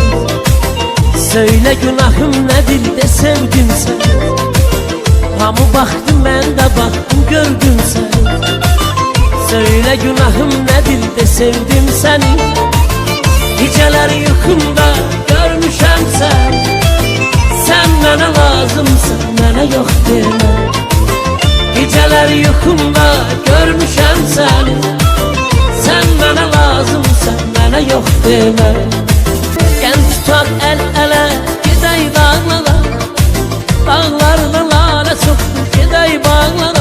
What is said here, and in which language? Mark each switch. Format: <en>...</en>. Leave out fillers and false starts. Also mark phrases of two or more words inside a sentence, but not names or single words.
<tr>Söyle günahım nedir de sevdim seni.</tr> <az>Hamı baktı, mən de baktım, gördüm seni.</az> <tr>Söyle günahım nedir de sevdim seni.</tr> <az>Geceler yuxumda görmüşəm seni. Sen mənə lazımsan, mənə yox demə. Geceler yuxumda görmüşəm seni. Sen mənə lazımsan, mənə yox demə. Gel tutaq əl-ələ, gedək dağlara. Dağlarda lalə çoxdur, gedək bağlara.</az>